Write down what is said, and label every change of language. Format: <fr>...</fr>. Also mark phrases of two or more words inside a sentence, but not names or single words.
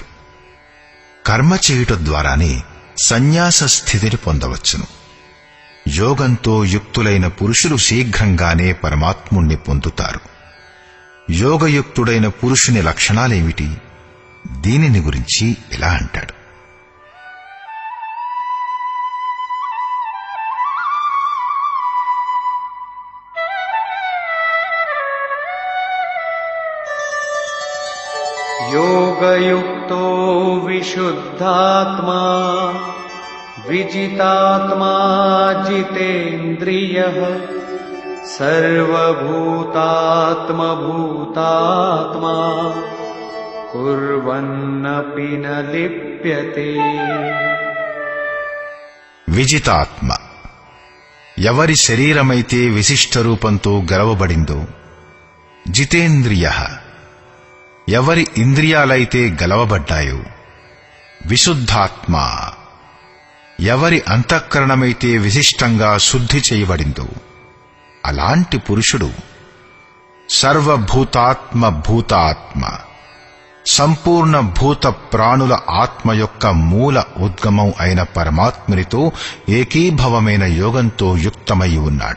<te>కర్మ చేయుట ద్వారానే సన్యాస స్థితిని పొందవచ్చును. యోగంతో యుక్తులైన పురుషులు శీఘ్రంగానే పరమాత్ముణ్ణి పొందుతారు. యోగయుక్తుడైన పురుషుని లక్షణాలేమిటి? దీనిని గురించి ఇలా అంటాడు.</te> <sa>योगयुक्तो विशुद्धात्मा विजितात्मा जितेन्द्रियः सर्वभूतात्मभूतात्मा कुर्वन्नपि न लिप्यते.</sa> <te>విజితాత్మ ఎవరి శరీరమైతే విశిష్ట రూపంతో గెలవబడిందో, జితేంద్రియ ఎవరి ఇంద్రియాలైతే గెలవబడ్డాయో, విశుద్ధాత్మ ఎవరి అంతఃకరణమైతే విశిష్టంగా శుద్ధి చేయబడిందో, అలాంటి పురుషుడు సర్వభూతాత్మ భూతాత్మ సంపూర్ణ భూత ప్రాణుల ఆత్మ యొక్క మూల ఉద్గమం అయిన పరమాత్మునితో ఏకీభవమైన యోగంతో యుక్తమై ఉన్నాడు.</te>